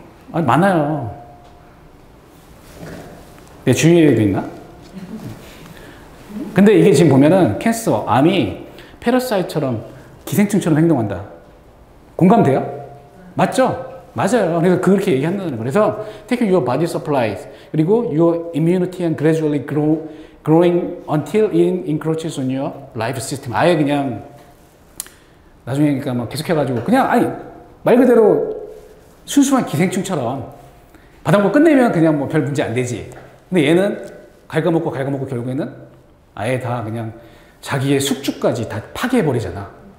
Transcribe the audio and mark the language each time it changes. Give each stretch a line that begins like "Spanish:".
Korean: 많아요. 내 주위에도 있나? 근데 이게 지금 보면은 암이 패러사이트처럼 기생충처럼 행동한다. 공감돼요? 맞죠? 맞아요. 그래서 그렇게 얘기한다는 거예요.
English: 그래서 taking your body supplies 그리고 your immunity and gradually growing until it encroaches on your life system.
Korean: 아예 그냥 나중에 그러니까 막 계속해가지고 그냥 말 그대로 순수한 기생충처럼 바닥 끝내면 그냥 뭐 별 문제 안 되지. 근데 얘는 갉아먹고 결국에는 아예 다 그냥 자기의 숙주까지 다 파괴해버리잖아.